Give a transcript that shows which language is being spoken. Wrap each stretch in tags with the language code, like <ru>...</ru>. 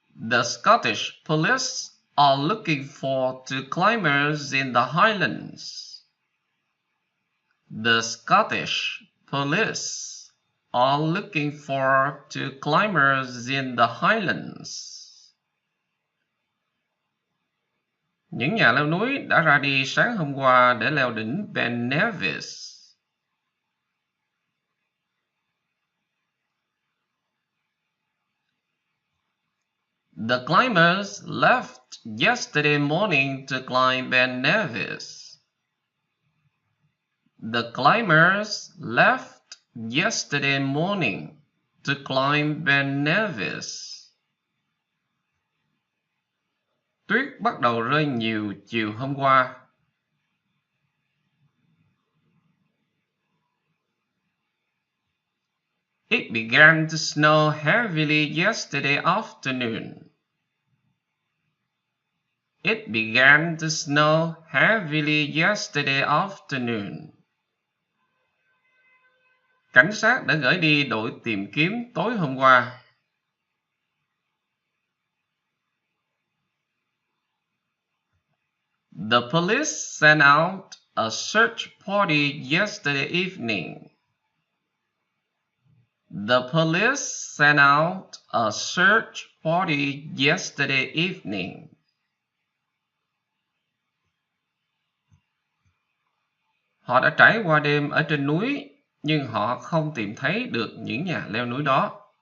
<en>The Scottish police are looking for two climbers in the Highlands. The Scottish police are looking for two climbers in the Highlands.</en> <vi>Những nhà leo núi đã ra đi sáng hôm qua để leo đỉnh Ben Nevis.</vi> <en>The climbers left yesterday morning to climb Ben Nevis. The climbers left yesterday morning to climb Ben Nevis.</en> <vi>Tuyết bắt đầu rơi nhiều chiều hôm qua.</vi> <en>It began to snow heavily yesterday afternoon. It began to snow heavily yesterday afternoon.</en> <vi>Cảnh sát đã gửi đi đội tìm kiếm tối hôm qua.</vi> <en>The police sent out a search party yesterday evening. The police sent out a search party yesterday evening.</en> <vi>Họ đã trải qua đêm ở trên núi, nhưng họ không tìm thấy được những nhà leo núi đó.</vi>